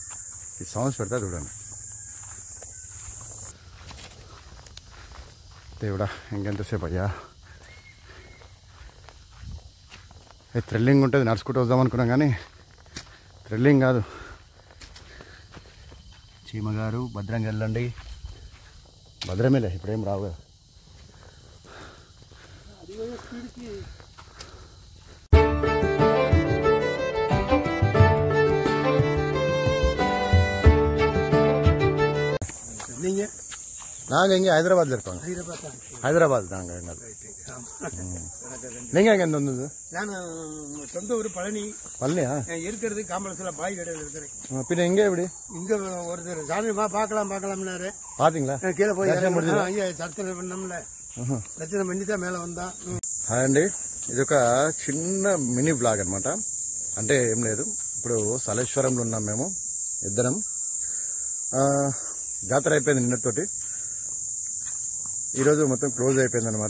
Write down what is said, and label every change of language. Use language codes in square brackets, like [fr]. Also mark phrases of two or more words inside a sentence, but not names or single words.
[te] ఈ సౌండ్స్ పెడతా చూడండి. దేవుడా, ఇంకెంతసేపు అయ్యా. థ్రిల్లింగ్ ఉంటుంది, నడుచుకుంటూ వద్దాం అనుకున్నాం కానీ థ్రిల్లింగ్ కాదు. చీమగారు భద్రంగా వెళ్ళండి. భద్రమేలే, ఇప్పుడేం రావు కదా. [ta] நாங்கள் இங்கே ஹைதராபாத்ல இருக்கோம். ஹைதராபாத் தாங்க. நீங்க எங்க இருந்து வந்தது? நான் சொந்த ஊர் பழனி. பழனியா? இருக்கிறது காம்பளத்துல பாய் கடையில் இருக்கிறேன். பின்ன எங்க எப்படி? இங்க ஒருத்தர் சாமி பார்க்கலாம்னாரு. பாத்தீங்களா? கீழே போய் சர்ச்சனை பண்ணோம்ல, [te] దర్శనం పండితే మేళ ఉందా. హాయ్ అండి, ఇది ఒక చిన్న [en] mini blog [te] అనమాట. అంటే ఏం లేదు, ఇప్పుడు సలేశ్వరంలో ఉన్నాం మేము ఇద్దరం. జాతర అయిపోయింది నిన్నతోటి, ఈరోజు మొత్తం క్లోజ్ అయిపోయింది అనమాట.